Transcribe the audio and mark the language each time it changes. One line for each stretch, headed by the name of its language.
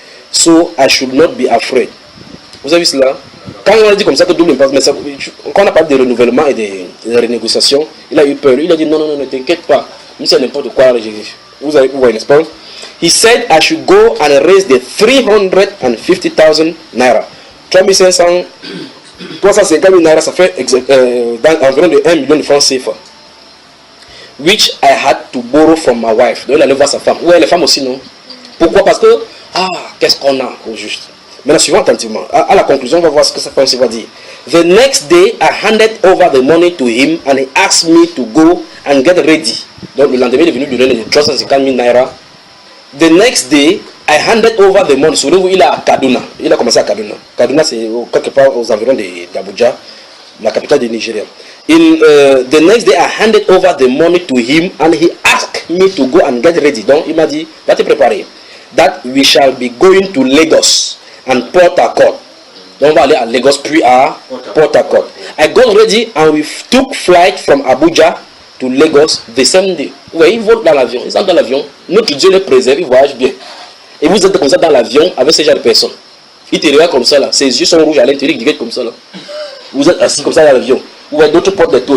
English: So I should not be afraid.
French: Vous avez vu cela? Quand on a dit comme ça que double impact, mais quand on a parlé de renouvellement et de renégociation, il a eu peur. Il a dit non, ne t'inquiète pas. Même si c'est n'importe quoi, vous voyez, n'est-ce pas?
English: He said I should go and raise the 350,000 naira.
French: 350 000 naira, ça fait environ de 1 million de francs CFA.
English: Which I had to borrow from my wife.
French: Donc il allait voir sa femme. Ouais, les femmes aussi, non? Pourquoi? Parce que, qu'est-ce qu'on a au juste? Maintenant, suivons attentivement. À la conclusion, on va voir ce que sa femme va dire.
English: The next day, I handed over the money to him and he asked me to go and get ready.
French: Donc le lendemain, il est venu lui donner les 350 000 naira.
English: The next day, I handed over the money.
French: Souvenez-vous, il est à Kaduna. Il a commencé à Kaduna. Kaduna, c'est quelque part aux environs d'Abuja, la capitale du Nigeria.
English: The next day, I handed over the money to him and he asked me to go and get ready.
French: Donc, il m'a dit, va te préparer.
English: That we shall be going to Lagos and Port Harcourt.
French: Donc, on va aller à Lagos puis à Port Harcourt.
English: I got ready and we took flight from Abuja to Lagos the same day.
French: Oui, ils volent dans l'avion. Ils sont dans l'avion. Notre Dieu les préserve, ils voyagent bien. Et vous êtes comme ça dans l'avion avec ce genre de personnes. Ils te regardent comme ça là. Ses yeux sont rouges à l'intérieur, ils regardent comme ça là. Vous êtes assis comme ça dans l'avion. Vous voyez d'autres portes de tour.